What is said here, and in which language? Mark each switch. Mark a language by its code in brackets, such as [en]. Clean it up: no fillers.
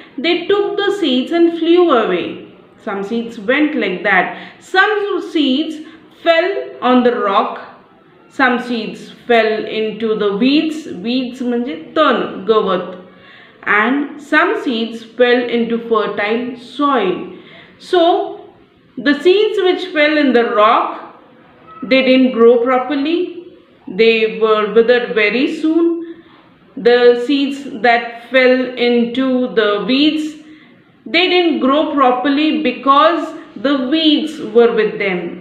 [en] They took the seeds and flew away. Some seeds went like that. Some seeds fell on the rock. Some seeds fell into the weeds. [mr] Weeds म्हणजे तण, गवत. [en] And some seeds fell into fertile soil. So the seeds which fell in the rock, they didn't grow properly. They were withered very soon. The seeds that fell into the weeds, they didn't grow properly because the weeds were with them.